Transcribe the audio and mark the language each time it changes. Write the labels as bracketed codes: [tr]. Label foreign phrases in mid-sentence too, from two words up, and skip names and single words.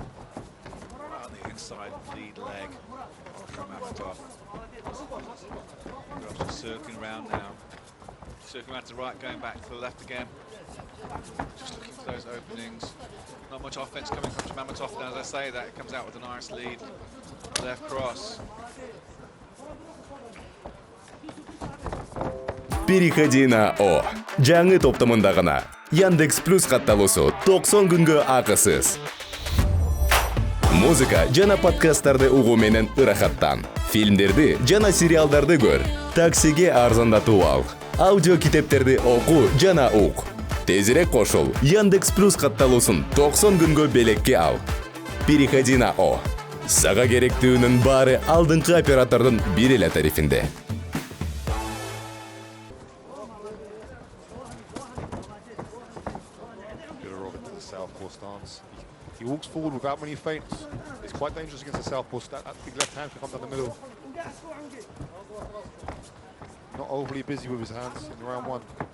[en] Right on the inside lead leg from Żarmamatov. BILAROV's just circling around now. Circling around to the right, going back to the left again. Just looking for those openings. Not much offense coming from Żarmamatov. And as I say that, it comes out with a nice lead. Left cross. [ru] Переходи на О. [ky] Жаңы топтомунда гана Яндекс Плюс катталуусу 90 күнгө акысыз. Музыка жана подкасттарды угуу менен ырахаттан. Фильмдерди жана сериалдарды көр. Таксиге арзандатып ал. Аудио китептерди окуу жана ук. Тезирээк кошул. Яндекс Плюс катталуусун 90 күнгө белекке ал. [ru] Переходи на О. [ky] Сага керектүүнүн баары алдыңкы оператордун бир эле тарифинде. [en] Southpaw stance. He walks forward without many feints. It's quite dangerous against the southpaw. That big left hand can come down the middle. Not overly busy with his hands in round one.